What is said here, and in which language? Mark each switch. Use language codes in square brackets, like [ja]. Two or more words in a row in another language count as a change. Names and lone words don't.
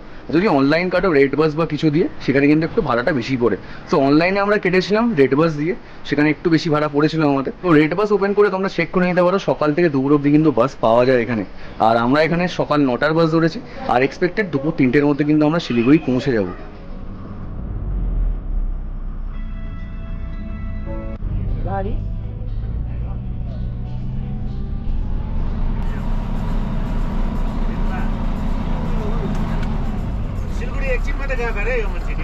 [bn] যদি অনলাইন কাটো রেড বাস বা কিছু দিয়ে, সেখানে কিন্তু একটু ভাড়াটা বেশি পড়ে। সো অনলাইনে আমরা কেটেছিলাম রেড বাস দিয়ে, সেখানে একটু বেশি ভাড়া পড়েছিল আমাদের। তো রেড বাস ওপেন করে তোমরা চেক করে নিতে পারো, সকাল থেকে দুপুর অব্দি কিন্তু বাস পাওয়া যায় এখানে। আর আমরা এখানে সকাল 9টার বাস ধরেছি, আর এক্সপেক্টেড দুপুর 3টের মধ্যে কিন্তু আমরা শিলিগুড়ি পৌঁছে যাবো। [ne] गाडी सिलगढी एकछिन मात्रै गएको अरे यो मान्छे